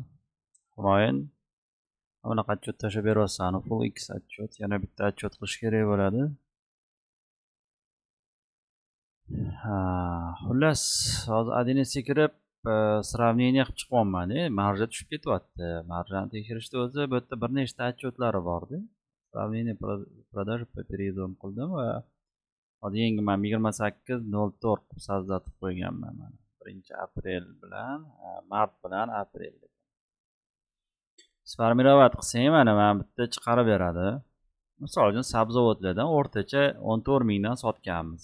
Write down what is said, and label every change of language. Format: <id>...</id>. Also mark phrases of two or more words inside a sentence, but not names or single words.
<uz>Humoyun, bunaqa отчет tashlab beryapsan, full X отчет, yana bitta отчет qilish kerak bo'ladi. Xullas, hozir Adinesiga kirib, сравнение qilib chiqyapman, marja tushib ketyapti. Marjani tekshirishda o'zi bu yerda bir nechta отчеtlari bor-da.</uz> <ru>Сравнение продажи по периодам</ru> <uz>qildim va hozir yangi men 28.04 qilib sozlatib qo'yganman mana. 1-aprel bilan, mart bilan aprel. Sformirovat qilsang mana bitta chiqarib beradi. Misol uchun sabzavotlardan o'rtacha 14 mingdan sotganmiz.</uz>